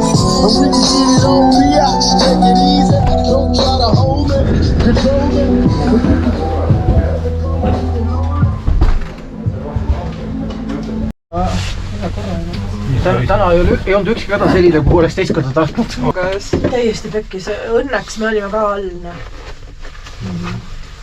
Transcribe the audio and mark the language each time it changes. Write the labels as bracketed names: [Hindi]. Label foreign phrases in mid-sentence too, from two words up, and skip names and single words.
[English] And we can get it on me out, take it easy. Don't try to hold me, control me. [Estonian] Täna ei olnud ükski häda selline, kuhu oleks teist korda tahtnud. Täiesti pekkis. Õnneks me olime ka all.